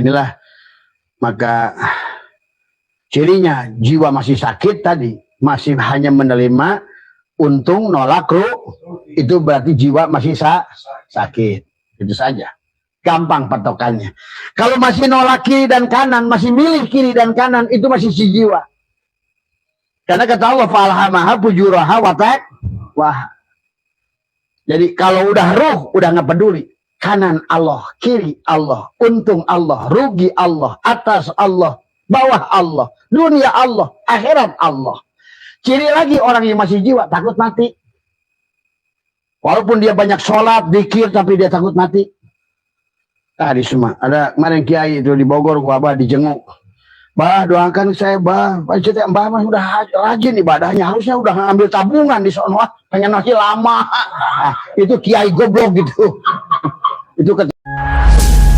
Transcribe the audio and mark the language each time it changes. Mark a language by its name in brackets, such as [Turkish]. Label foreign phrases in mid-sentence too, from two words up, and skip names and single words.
[Indonesian] Nah inilah maka Cirinya jiwa masih sakit tadi, masih hanya menerima untung nolak itu berarti jiwa masih sakit. Itu saja. Gampang patokannya. Kalau masih nolak kiri dan kanan, masih milih kiri dan kanan, itu masih si jiwa. Karena kata Allah, [Arabic] فألهمها فجورها وتقواها. [Indonesian] Jadi kalau udah ruh, udah nggak peduli. Kanan Allah, kiri Allah, untung Allah, rugi Allah, atas Allah, bawah Allah, dunia Allah, akhirat Allah. Ciri lagi orang yang masih jiwa, takut mati. Walaupun dia banyak sholat, zikir, tapi dia takut mati. Tadi semua. Ada kemarin kiai itu di Bogor, gua dijenguk. Bah, doakan saya, bah. Mbah mah udah rajin ibadahnya. Harusnya udah ngambil tabungan di sono. Pengen masih lama. Itu kiai goblok gitu. Itu